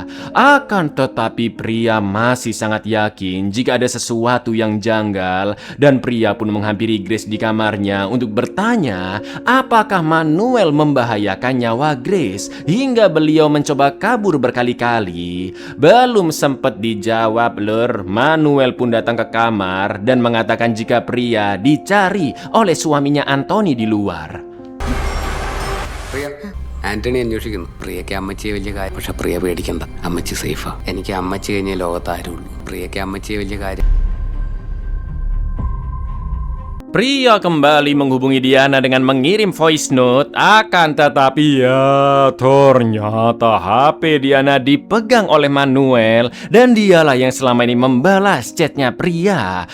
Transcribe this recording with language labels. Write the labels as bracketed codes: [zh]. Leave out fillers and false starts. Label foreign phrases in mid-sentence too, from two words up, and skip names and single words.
[id] Akan tetapi pria masih sangat yakin jika ada sesuatu yang janggal, dan pria pun menghampiri Grace di kamarnya untuk bertanya apakah Manuel membahayakan nyawa Grace hingga beliau mencoba kabur berkali-kali. Belum sempat dijawab lur, Manuel pun datang ke kamar dan mengatakan jika pria dicari oleh suaminya Anthony di luar. [ml] പ്രിയ ആന്റണി അന്വേഷിക്കുന്നു. പ്രിയയ്ക്ക് അമ്മച്ചിയെ വലിയ കാര്യം, പക്ഷെ പ്രിയ പേടിക്കണ്ട, അമ്മച്ചി സേഫാ. എനിക്ക് അമ്മച്ചി കഴിഞ്ഞ ലോകത്ത് ആരുള്ളൂ. പ്രിയയ്ക്ക് അമ്മച്ചിയെ വലിയ കാര്യം. [id] Pria kembali menghubungi Diana dengan mengirim [en] voice note. [id] Akan tetapi ya, ternyata HP Diana dipegang oleh Manuel, dan dialah yang selama ini membalas chatnya pria.